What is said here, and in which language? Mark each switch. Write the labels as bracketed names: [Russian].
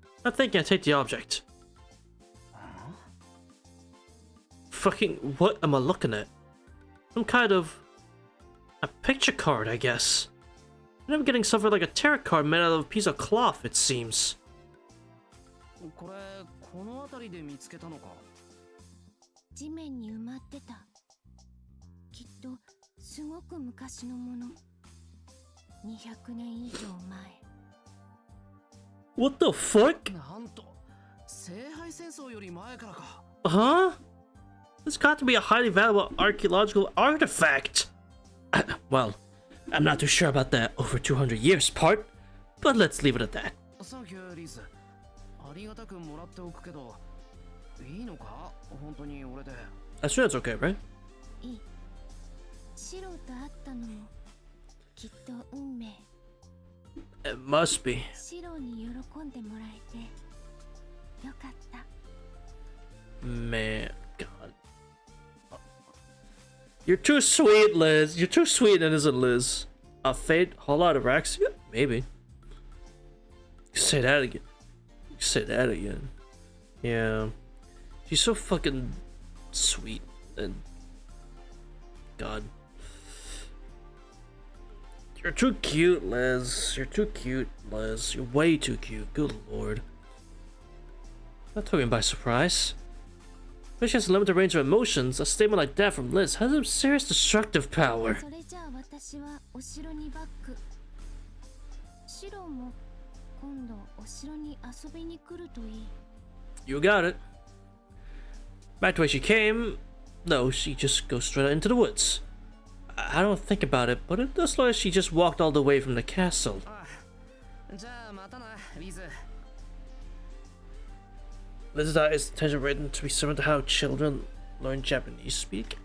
[English] Not thinking I take the object. Fucking what am I looking at? Some kind of a picture card, I guess. And I'm getting something like a tarot card made out of a piece of cloth, it seems. [Japanese] これこの辺りで見つけたのか？地面に埋まってた。きっとすごく昔のもの。 200年以上前。 [English] What the fuck? [Japanese] なんと聖杯戦争より前からか。 [English] Huh? This got to be a highly valuable archaeological artifact. Well, I'm not too sure about that over 200 years part, but let's leave it at that. [Japanese] サンキューリズ。ありがたくもらっておくけど、いいのか？本当に俺で。 [English] I sure it's okay, right? [Japanese] いい。シロと会ったのもきっと運命。 [English] It must be. [Japanese] シロに喜んでもらえて [English] Man, God. You're too sweet, Liz. You're too sweet, innocent Liz. A fate, whole lot of Ataraxia? Maybe. You say that again. You say that again. Yeah. She's so fucking sweet and God. You're too cute, Liz. You're too cute, Liz. You're way too cute. Good lord. That took him by surprise. When she has a limited range of emotions, a statement like that from Liz has some serious destructive power. [Japanese] それじゃあ私はお城にバック。シロも今度お城に遊びに来るといい。 [English] You got it. Back to where she came. No, she just goes straight into the woods. I don't think about it, but it does look like she just walked all the way from the castle. [Japanese] じゃあまたなリズ。 [English] Liz's is attention written to be similar to how children learn Japanese speak.